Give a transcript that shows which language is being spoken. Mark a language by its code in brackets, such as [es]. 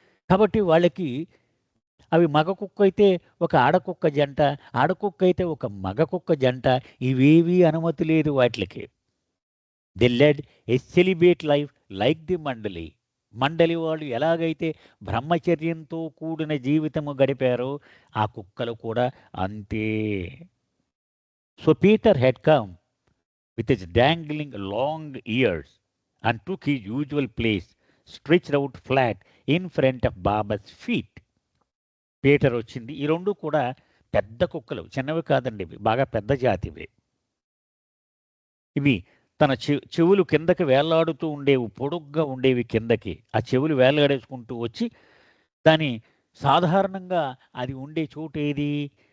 [te] కాబట్టి వాళ్ళకి అవి మగ కుక్క అయితే ఒక ఆడకుక్క జంట, ఆడకుక్క అయితే ఒక మగ కుక్క జంట, ఇవేవీ అనుమతి లేదు వాటికి. [en] They led a celibate life like the Mandali. [te] మండలి వాళ్ళు ఎలాగైతే బ్రహ్మచర్యంతో కూడిన జీవితము గడిపారో ఆ కుక్కలు కూడా అంతే. [en] So Peter had come with his dangling long ears and took his usual place stretched out flat in front of Baba's feet. [te] Peter వచ్చింది. ఈ 2 కూడా పెద్ద కుక్కలు, చిన్నవి కాదండి, ఇవి బాగా పెద్ద జాతివి. ఇవి తన చెవులు కిందకి వేలాడుతూ ఉండేవి, పొడుగ్గా ఉండేవి కిందకి. ఆ చెవులు వేలాడేసుకుంటూ వచ్చి దాని సాధారణంగా అది ఉండే చోటు ఏది?